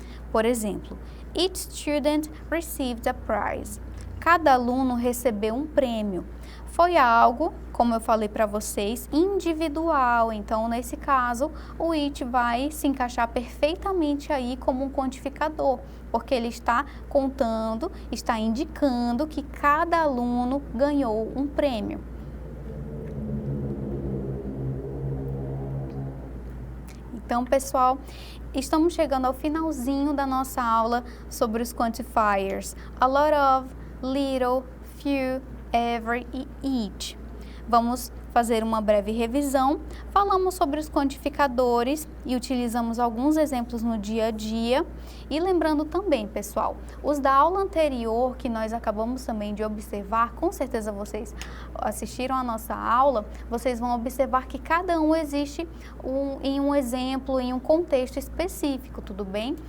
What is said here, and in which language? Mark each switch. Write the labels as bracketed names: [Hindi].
[Portuguese] Por exemplo, [English] each student received a prize. [Portuguese] Cada aluno recebeu um prêmio. Foi algo, como eu falei para vocês, individual. Então, nesse caso, o each vai se encaixar perfeitamente aí como um quantificador, porque ele está contando, está indicando que cada aluno ganhou um prêmio. Então, pessoal, estamos chegando ao finalzinho da nossa aula sobre os quantifiers. [English] A lot of, little, few, every e each. [Portuguese] Vamos fazer uma breve revisão. Falamos sobre os quantificadores e utilizamos alguns exemplos no dia a dia. E lembrando também, pessoal, os da aula anterior que nós acabamos também de observar, com certeza vocês assistiram a nossa aula, vocês vão observar que cada um existe em um exemplo, em um contexto específico, tudo bem?